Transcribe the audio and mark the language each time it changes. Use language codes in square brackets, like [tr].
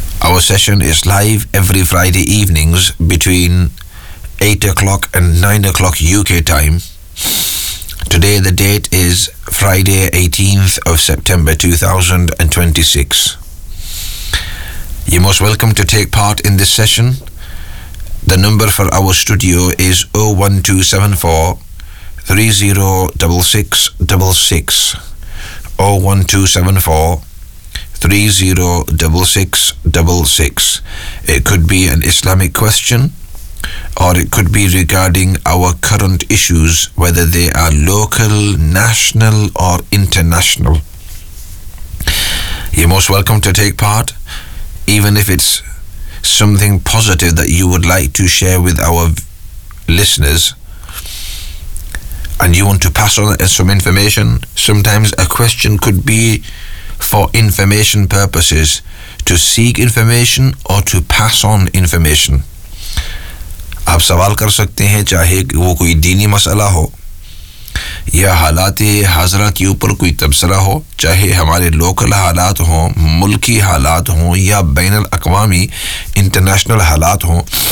[en] our session is live every Friday evenings between 8 o'clock and 9 o'clock UK time Today the date is Friday 18th of September 2026. You're most welcome to take part in this session. The number for our studio is 01274-306-66. 01274-306-66. It could be an Islamic question. Or it could be regarding our current issues, whether they are local, national or international. You're most welcome to take part, even if it's something positive that you would like to share with our listeners. And you want to pass on some information. Sometimes a question could be for information purposes, to seek information or to pass on information. [ur] آپ سوال کر سکتے ہیں چاہے وہ کوئی دینی مسئلہ ہو یا حالات حاضرہ کے اوپر کوئی تبصرہ ہو چاہے ہمارے لوکل حالات ہوں ملکی حالات ہوں یا بین الاقوامی انٹرنیشنل حالات ہوں